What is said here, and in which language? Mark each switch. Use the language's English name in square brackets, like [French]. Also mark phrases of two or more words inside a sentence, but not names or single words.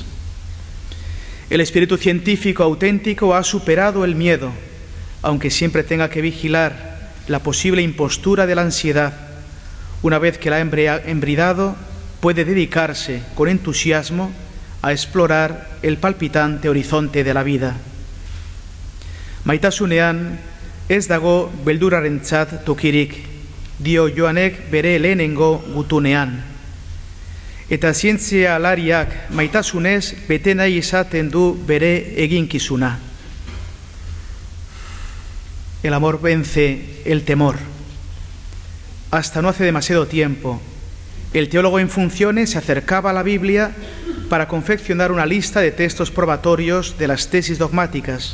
[Spanish] El espíritu científico auténtico ha superado el miedo, aunque siempre tenga que vigilar la posible impostura de la ansiedad. Una vez que la ha embridado, puede dedicarse con entusiasmo a explorar el palpitante horizonte de la vida. [Basque] Maitasunean ez dago beldurrarentzat tokirik, dio Joanek bere lehenengo gutunean. Eta zientzia alariak maitasunez bete nahi izaten du bere eginkizuna. [Spanish] El amor vence el temor. Hasta no hace demasiado tiempo, el teólogo en funciones se acercaba a la Biblia para confeccionar una lista de textos probatorios de las tesis dogmáticas.